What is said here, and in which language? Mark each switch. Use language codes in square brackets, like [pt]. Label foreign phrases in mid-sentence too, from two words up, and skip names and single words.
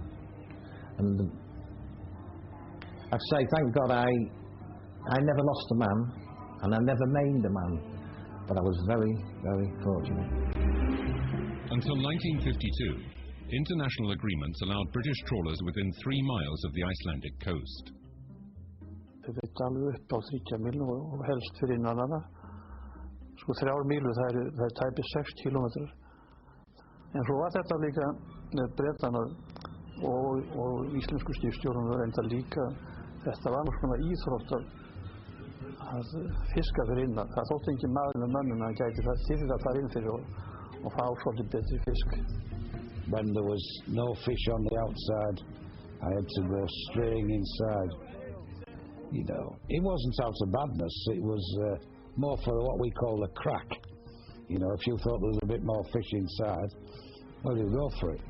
[en] And I'd say, thank God I never lost a man, and I never maimed a man. But I was very, very fortunate. Until 1952, international agreements allowed British trawlers within 3 miles of the Icelandic coast. [is] Við veit alveg upp á 30 míl og helst fyrir innan hana. Sko 3 mílur, það er tæpið 6 kilometrar. En svo var þetta líka með Bretana og íslensku skipstjórnum enda líka. Þetta var svona íþrótt að fiska fyrir innan. Það þótti engin maður með mönnum að gæti það til að fara inn fyrir og fá svolítið betri fisk. [en] When there was no fish on the outside, I had to go straying inside. You know, it wasn't out of badness, it was more for what we call a crack. You know, if you thought there was a bit more fish inside, well, you go for it.